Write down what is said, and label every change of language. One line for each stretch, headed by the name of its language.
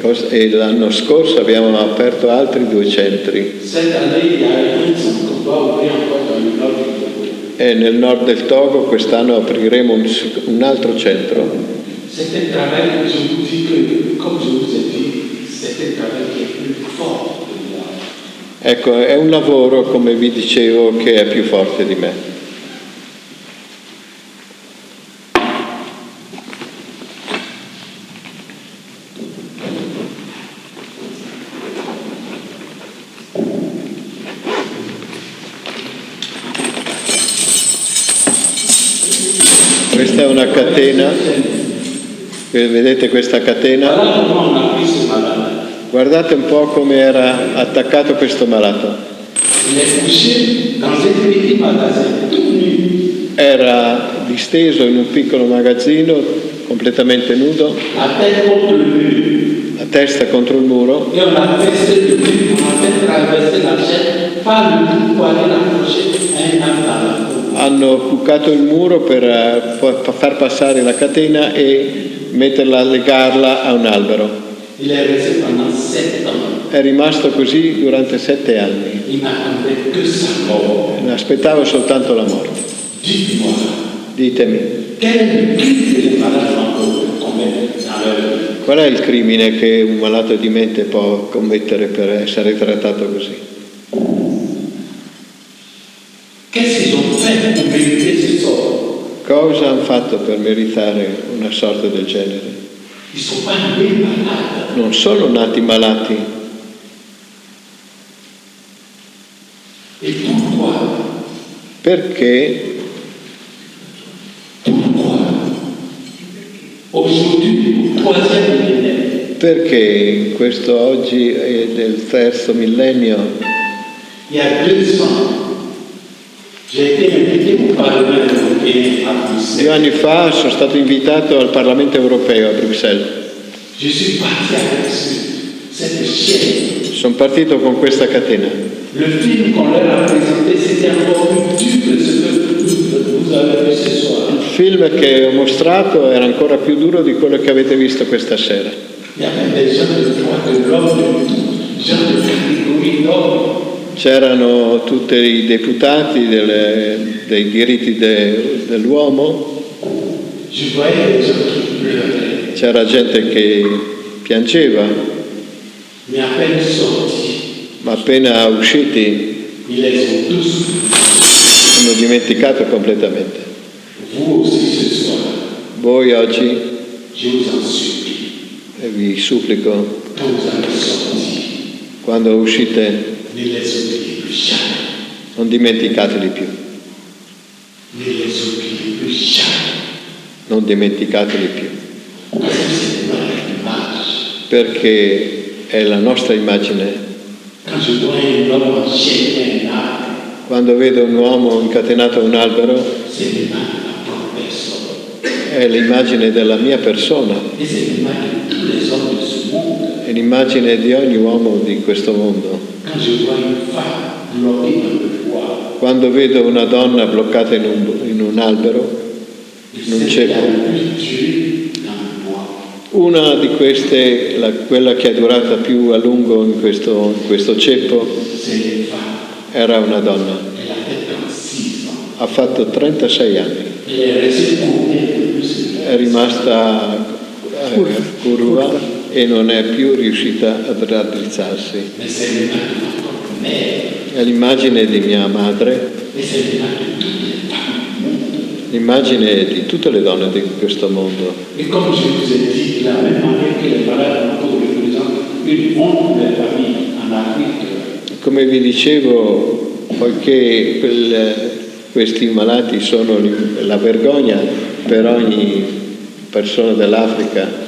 Italian: E l'anno scorso abbiamo aperto altri 2 centri.
French: Cette année, il y a un centre qu'on doit ouvrir encore dans le nord du Togo.
Italian: E nel nord del Togo quest'anno apriremo un altro centro.
French: C'est un travail, je vous dis que, comme je vous ai dit, c'est un travail qui est plus fort que moi.
Italian: Ecco, è un lavoro, come vi dicevo, che è più forte di me. Questa è una catena, vedete questa catena?
French: Voilà comment on a pris ce malade.
Italian: Guardate un po' come era attaccato questo malato.
French: Il est couché dans un petit magasin, tout nu.
Italian: Era disteso in un piccolo magazzino, completamente nudo,
French: La tête contre le mur.
Italian: la testa contro il muro,
French: Et on a percé le mur, on a fait traverser la chaîne par le bout pour aller l'accrocher à un arbre dans la cour.
Italian: hanno bucato il muro per far passare la catena e metterla, legarla a un albero.
French: Il est resté pendant 7 ans.
Italian: È rimasto così durante 7 anni.
French: Il n'attendait que sa mort.
Italian: Aspettava soltanto la morte.
French: Dites-moi,
Italian: Ditemi,
French: quel est le crime que les malades mentaux commettent dans leur vie?
Italian: qual è il crimine che un malato di mente può commettere per essere trattato così?
French: Qu'est-ce qu'ils ont fait pour mériter ce sort?
Italian: Cosa hanno fatto per meritare una sorte del genere?
French: Ils ne sont pas nés malades.
Italian: Non sono nati malati.
French: Et pourquoi?
Italian: Perché
French: Aujourd'hui, au 3e millénaire,
Italian: Perché questo oggi è del 3° millennio.
French: il y a 2 ans, j'ai été invité au Parlement européen à
Italian: 2
French: Bruxelles.
Italian: anni fa sono stato invitato al Parlamento europeo a Bruxelles.
French: Je suis parti avec cette chaîne.
Italian: Sono partito con questa catena.
French: Le film qu'on leur a présenté, c'était encore plus dur que ce que vous avez vu ce soir.
Italian: Il film che ho mostrato era ancora più duro di quello che avete visto questa sera.
French: Il y avait des gens de droit de l'homme, de tout, gens de catégorie d'homme.
Italian: C'erano tutti i deputati dei diritti dell'uomo,
French: Je voyais des gens qui pleuraient.
Italian: c'era gente che piangeva,
French: Mais à peine sortis,
Italian: ma appena usciti
French: ils les ont tous.
Italian: hanno dimenticato completamente.
French: Vous aussi ce soir,
Italian: Voi oggi,
French: je vous en supplie,
Italian: e vi supplico,
French: quand vous allez sortir,
Italian: quando uscite,
French: ne les oubliez plus jamais.
Italian: non dimenticateli più,
French: Ne les oubliez plus jamais.
Italian: non dimenticateli più,
French: Parce que c'est notre image.
Italian: perché è la nostra immagine.
French: Quand je vois un homme enchaîné à un arbre,
Italian: Quando vedo un uomo incatenato a un albero,
French: c'est l'image de ma propre personne.
Italian: è l'immagine della mia persona,
French: Et c'est l'image de tous les hommes de ce monde.
Italian: è l'immagine di ogni uomo di questo mondo.
French: Quand je vois une femme bloquée dans le bois,
Italian: Quando vedo una donna bloccata in un albero, in un
French: c'est la
Italian: ceppo,
French: plus dure dans le bois.
Italian: una di queste, quella che è durata più a lungo in questo ceppo,
French: C'est une femme.
Italian: era una donna.
French: Elle a fait 36 ans.
Italian: Ha fatto 36 anni,
French: Elle est restée couronnée
Italian: è rimasta curva e non è più riuscita a raddrizzarsi.
French: mais c'est l'image de ma propre mère.
Italian: È l'immagine di mia madre,
French: Et c'est l'image de toutes les femmes.
Italian: l'immagine di tutte le donne di questo mondo.
French: Et comme je vous ai dit, de la même manière que les malades mentaux représentent une honte pour les familles en Afrique,
Italian: Come vi dicevo, poiché questi malati sono la vergogna per ogni persona dell'Africa,